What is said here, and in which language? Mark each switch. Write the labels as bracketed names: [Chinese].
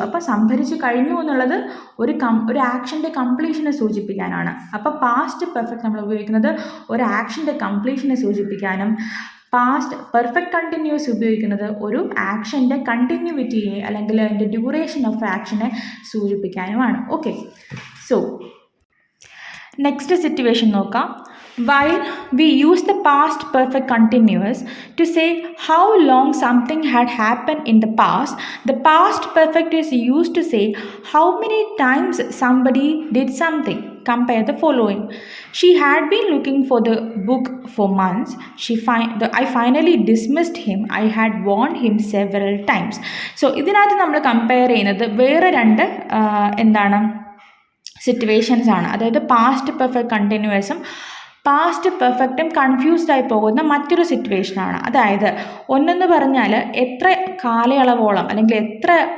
[Malayalam] അപ്പോൾ സംഭരിച്ച് കഴിഞ്ഞു എന്നുള്ളത് ഒരു ആക്ഷൻ്റെ കംപ്ലീഷനെ സൂചിപ്പിക്കാനാണ്. അപ്പോൾ പാസ്റ്റ് പെർഫെക്റ്റ് നമ്മൾ ഉപയോഗിക്കുന്നത് ഒരു ആക്ഷൻ്റെ കംപ്ലീഷനെ സൂചിപ്പിക്കാനും പാസ്റ്റ് പെർഫെക്റ്റ് കണ്ടിന്യൂസ് ഉപയോഗിക്കുന്നത് ഒരു ആക്ഷൻ്റെ കണ്ടിന്യൂവിറ്റിയെ അല്ലെങ്കിൽ അതിൻ്റെ duration of ആക്ഷനെ സൂചിപ്പിക്കാനുമാണ്. [English] Okay, so next situation നോക്കാം. While we use the past perfect continuous to say how long something had happened in the past, the past perfect is used to say how many times somebody did something. Compare the following. She had been looking for the book for months. I finally dismissed him. I had warned him several times. [Malayalam] So ഇതിനകത്ത് നമ്മൾ compare ചെയ്യുന്നത് വേറെ രണ്ട് എന്താണ് situations ആണ്. അതായത് past perfect കണ്ടിന്യൂസും past പെർഫെക്റ്റും confused ആയി പോകുന്ന മറ്റൊരു സിറ്റുവേഷനാണ്. അതായത് ഒന്നെന്ന് പറഞ്ഞാൽ എത്ര കാലയളവോളം അല്ലെങ്കിൽ എത്ര